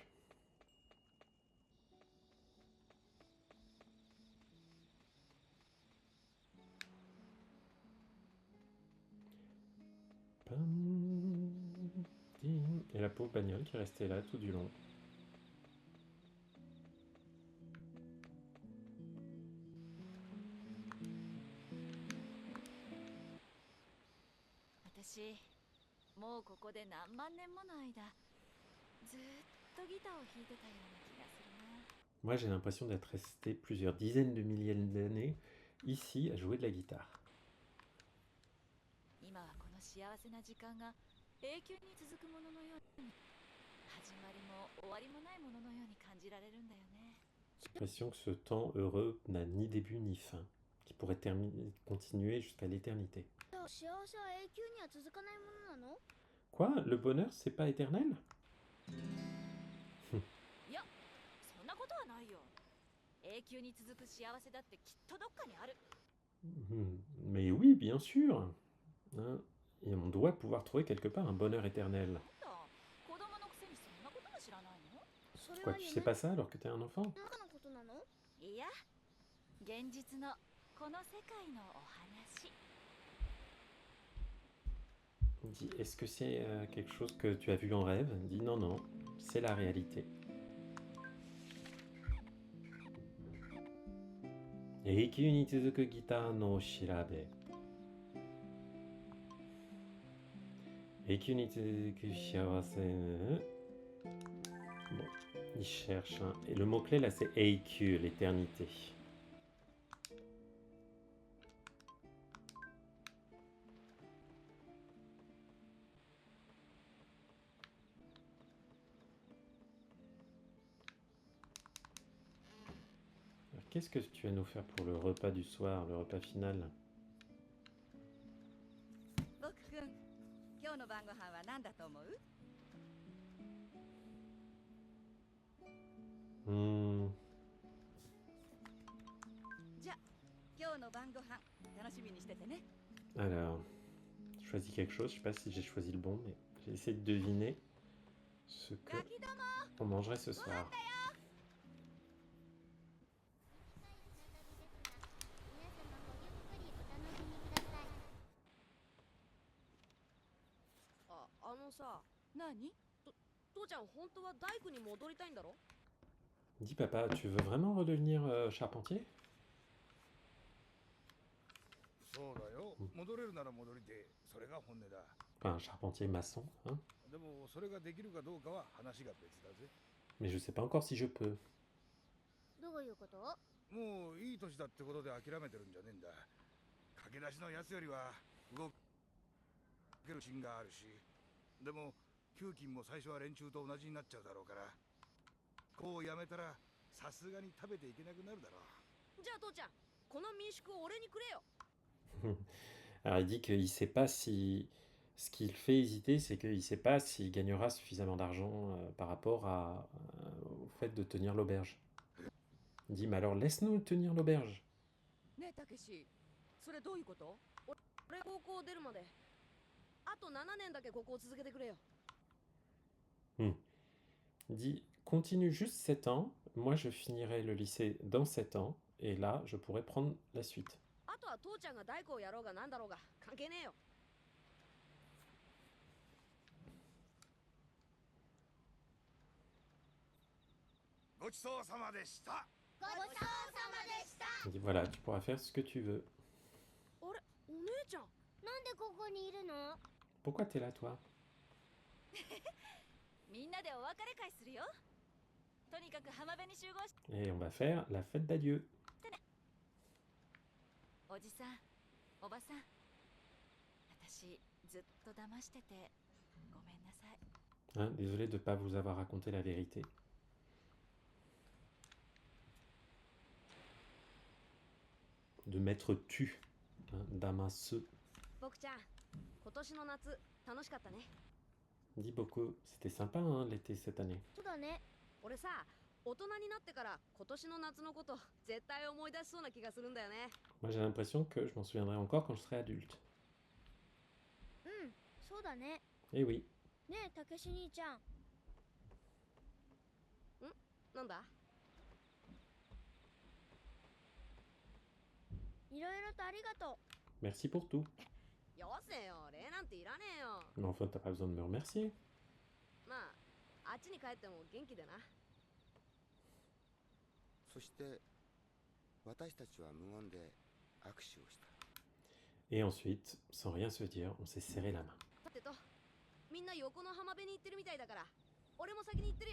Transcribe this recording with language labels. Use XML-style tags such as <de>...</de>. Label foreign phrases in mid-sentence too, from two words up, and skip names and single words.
<fr>Pam, ding. Et la pauvre bagnole qui est restée là tout du long.</fr> <ja>私もうここで何万年もの間ずっとギターを弾いてたような気がするな。</ja> <fr>Moi j'ai l'impression d'être resté plusieurs dizaines de milliers d'années ici à jouer de la guitare.</fr> <ja>今はこの幸せな時間が永久に続くもののように始まりも終わりもないもののように感じられるんだよね。</ja> <fr>J'ai l'impression que ce temps heureux n'a ni début ni fin, qui pourrait continuer jusqu'à l'éternité.</fr> <ja>幸せは永久には続かないものなの？</ja> <fr>Quoi? Le bonheur, c'est pas éternel?</fr> <ja>いや、そんなことはないよ。永久に続く幸せだってきっとどっかにある。</ja> <fr>Mais oui, bien sûr. Hein, et on doit pouvoir trouver quelque part un bonheur éternel.</fr> <ja>なんだ、子供のくせにそんなことも知らないの？それ</ja> <fr>Quoi,</fr> <ja>は</ja> <fr>tu</fr> <ja>夢</ja> <fr>sais pas ça alors que t'es un enfant?</fr> <ja>の中のことなの？いや、現実のこの世界のお話。</ja> <fr>Dis, est-ce que c'est quelque chose que tu as vu en rêve? Dis non, non, c'est la réalité.</fr> <ja>永久に続くギターの調べ. Eikyunite kushawase.</ja> <fr>Bon, il cherche. Hein. Et le mot-clé là, c'est Eikyu, l'éternité. Alors, qu'est-ce que tu vas nous faire pour le repas du soir, le repas final?</fr> <ja>僕くん、今日の晩ご飯は何だと思う？ Hmm, じゃあ、今日の晩ご飯楽しみにしててね。</ja> <fr>Alors, choisis quelque chose. Je sais pas si j'ai choisi le bon, mais j'ai essayé de deviner ce que</fr> <ja>ガキども、</ja> <fr>on mangerait ce soir.</fr> <ja>皆様ごゆっくりお楽しみください。あのさ、何？父ちゃん本当は大工に戻りたいんだろ？</ja> <fr>Dis papa, tu veux vraiment redevenir charpentier?</fr> <ja>そうだよ。戻れるなら戻りて、それが本音だ。</ja> <fr>Enfin, un charpentier maçon, hein?</fr> <ja>でもそれができるかどうかは話が別だぜ。</ja> <fr>Mais je sais pas encore si je peux.</fr> <ja>どういうこと？もういい年だってことで諦めてるんじゃねえんだ。駆け出しのやつよりは動ける芯があるし、でも給金も最初は連中と同じになっちゃうだろうから、こうやめたらさすがに食べていけなくなるだろう。じゃあ父ちゃん、この民宿を俺にくれよ。</ja> <fr>Alors il dit qu'il sait pas si... Ce qui le fait hésiter, c'est qu'il sait pas s'il gagnera suffisamment d'argent par rapport au fait de tenir l'auberge. Il dit, mais alors laisse-nous tenir l'auberge.</fr> <ja>ねえたけし、それどういうこと？俺高校出るまであと7年だけここを続けてくれよ。</ja> <fr>Il dit, continue juste 7 ans, moi je finirai le lycée dans 7 ans, et là je pourrai prendre la suite.</fr> <ja>あとは父ちゃんが大工をやろうがなんだろうが関係ねえよ。ごちそうさまでした。ごちそうさまでした。</ja> <fr>Il dit, voilà, tu pourras faire ce que tu veux.</fr> <ja>あれ、お姉ちゃん。なんでここにいるの？</ja> <fr>Pourquoi t'es là, toi?</fr> <ja>みんなでお別れ会するよ。とにかく浜辺に集合し。</ja> <fr>Et on va faire la fête d'adieu.</fr> <ja>おじさん、おばさん、私ずっと騙しててごめんなさい。</ja> <fr>Hein, désolé de ne pas vous avoir raconté la vérité. De m'être tu, hein, d'amasse.</fr> <ja>僕ちゃん、今年の夏楽しかったね。</ja> <fr>Dit beaucoup, c'était sympa hein, l'été cette année.</fr> <ja>そうだね。俺さ、大人になってから今年の夏のこと絶対思い出しそうな気がするんだよね。</ja> <fr>Moi j'ai l'impression que je m'en souviendrai encore quand je serai adulte.</fr> <ja>うん、そうだね。</ja> <fr>Eh oui.</fr> <ja>ねえ、たけし兄ちゃん。なんだ？いろいろとありがと</ja> <fr>Merci pour tout.</fr> <ja>よせよ、礼なんていらねえよ。</ja> <fr>Mais enfin, t'as pas besoin de me remercier.</fr> <ja>まあ、あっちに帰っても元気でな。そして私たちは無言で握手をした。</ja> <fr>Et ensuite, sans rien se dire, on s'est serré la main.</fr> <ja>さてと、みんな横の浜辺に行ってるみたいだから、俺も先に行ってるよ。</ja>